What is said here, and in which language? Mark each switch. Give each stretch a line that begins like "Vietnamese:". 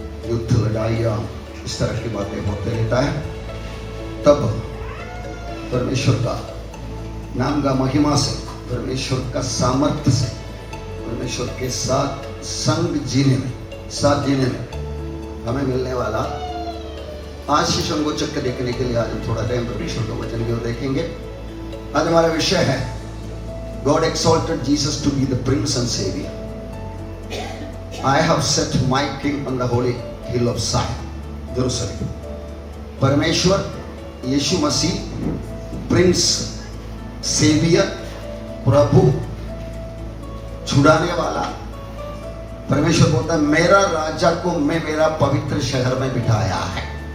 Hindi: युद्ध, लड़ाइयाँ, इस तरह की बातें होते रहता है। तब परमेश्वर का नाम का महिमा से, परमेश्वर का सामर्थ्य से, परमेश्वर के साथ संग जीने में, साथ जीने में हमें मिलने वाला आशीष को चक्कर देखने के लिए आज हम थोड़ा टाइम परमेश्वर का वचन की ओर देखेंगे। आज हमारा विषय है
English: God exalted Jesus to be the Prince and Savior. I have set my King on the holy hill of Zion, Jerusalem.
Hindi: परमेश्वर यीशु मसीह प्रिंस, सेवियर, प्रभु, छुड़ाने वाला, परमेश्वर बोलता है मेरा राजा को मैं मेरा पवित्र शहर में बिठाया है।